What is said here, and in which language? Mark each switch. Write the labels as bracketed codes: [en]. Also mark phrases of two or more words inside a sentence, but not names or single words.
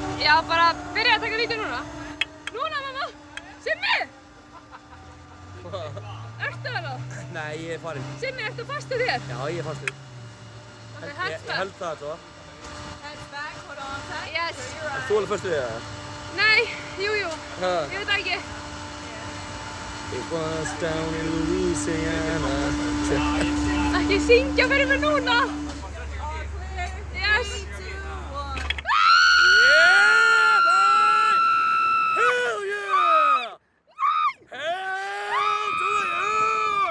[is] Já, bara byrja að taka vídeo núna. Núna, mamma! Simmi! Ertu þarna? Nei, ég farinn. Simmi, ertu fastur þér? Já, ég fastur. Ok, Ég [en] heads back. [is] held það svo. [en] Heads back, hold on tight. Yes. [is] Er þú alveg fastur við það? Nei, jú. Ha. Ég veit það ekki. [en] It was down in Louisiana. [is] Ekki syngja fyrir mig núna! [en] Yes! Yeah, boy! Hell yeah! Hell to the yeah!